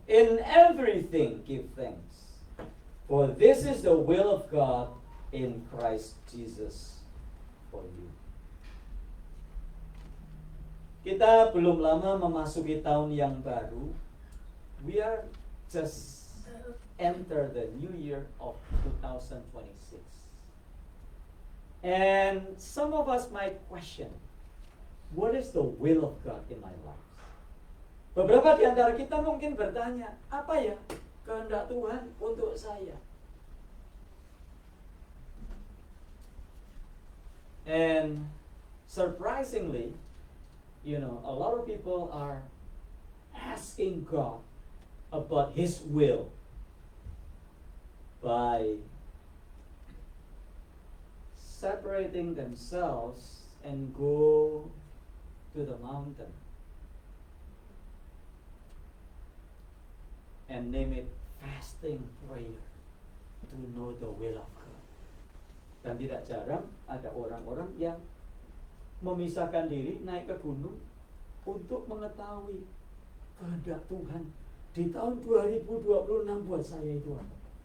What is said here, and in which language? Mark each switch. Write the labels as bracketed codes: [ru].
[en] In everything give thanks, for this is the will of God in Christ Jesus for you. [id] Kita belum lama memasuki tahun yang baru. [en] We are just enter the new year of 2026. And some of us might question, what is the will of God in my life? [id] Beberapa di antara kita mungkin bertanya, apa ya kehendak Tuhan untuk saya? [en] And surprisingly, a lot of people are asking God about His will by separating themselves and go to the mountain and name it fasting prayer to know the will of God. [id] Dan tidak jarang ada orang-orang yang memisahkan diri naik ke gunung untuk mengetahui kehendak Tuhan di tahun 2026 buat saya itu apa.